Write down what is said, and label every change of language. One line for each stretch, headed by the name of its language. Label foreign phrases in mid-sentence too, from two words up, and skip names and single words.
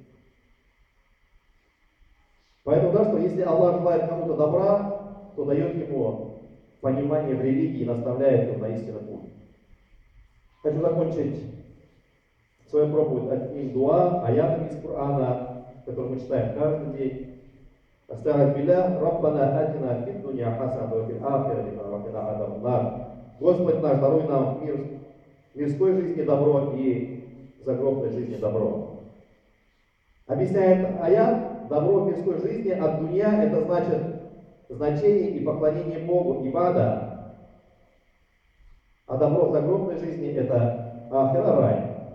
Russian: Поэтому, да, что если Аллах желает кому-то добра, то дает ему понимание в религии и наставляет его на истинный путь. Хочу закончить свою проповедь одним дуа, аятами из Корана, который мы читаем каждый день.
Arabic: أستغفر الله، ربنا آتنا في الدنيا حسنة وفي الآخرة حسنة عذاب النار.
Russian: Господь наш, даруй нам в мирской жизни добро и в загробной жизни добро. Объясняет аят, добро в мирской жизни от дуня, это значит значение и поклонение Богу, ибада. А добро в загробной жизни это ахира, рай.